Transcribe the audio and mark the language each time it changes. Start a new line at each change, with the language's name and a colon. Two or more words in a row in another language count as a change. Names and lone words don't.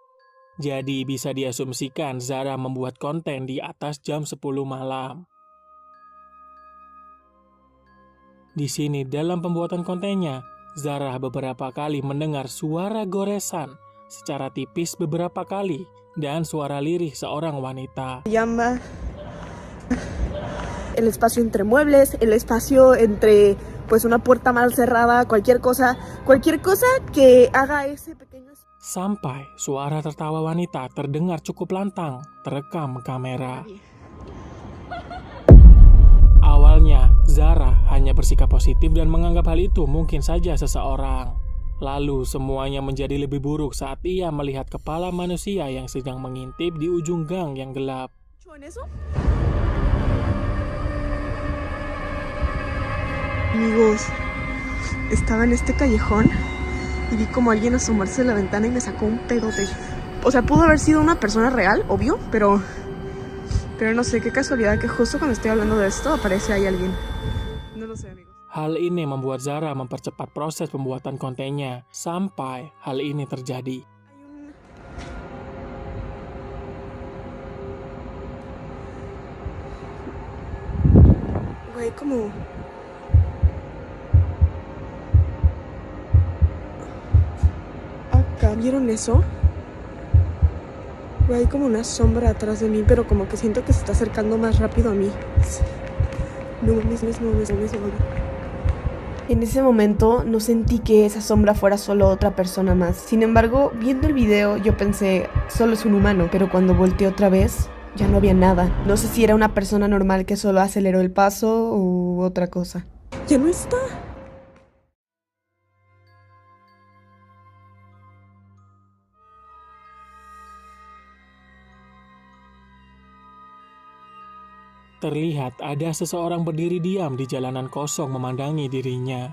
Indonesian: Jadi bisa diasumsikan Zara membuat konten di atas jam 10 malam. Di sini dalam pembuatan kontennya, Zara beberapa kali mendengar suara goresan secara tipis beberapa kali dan suara lirih seorang wanita.
Spanish: Llama el espacio entre muebles, el espacio entre pues una puerta mal cerrada, cualquier cosa que haga ese pequeño.
Indonesian: Sampai suara tertawa wanita terdengar cukup lantang terekam kamera. Awalnya, Zara hanya bersikap positif dan menganggap hal itu mungkin saja seseorang. Lalu semuanya menjadi lebih buruk saat ia melihat kepala manusia yang sedang mengintip di ujung gang yang gelap.
Spanish: Amigos, estaba en este callejón y vi como alguien asomarse de la ventana y me sacó un pedote. O sea, pudo haber sido una persona real, obvio, pero no sé, qué casualidad que justo cuando estoy hablando de esto aparece ahí alguien. No lo sé, amigos.
Indonesian: Hal ini membuat Zara mempercepat proses pembuatan kontennya sampai hal ini terjadi.
Spanish: Güey, como... Acá, ¿vieron eso? Hay como una sombra atrás de mí, pero como que siento que se está acercando más rápido a mí. No mames. En ese momento no sentí que esa sombra fuera solo otra persona más. Sin embargo, viendo el video yo pensé, solo es un humano, pero cuando volteé otra vez, ya no había nada. No sé si era una persona normal que solo aceleró el paso u otra cosa. Ya no está.
Indonesian: Terlihat ada seseorang berdiri diam di jalanan kosong memandangi dirinya.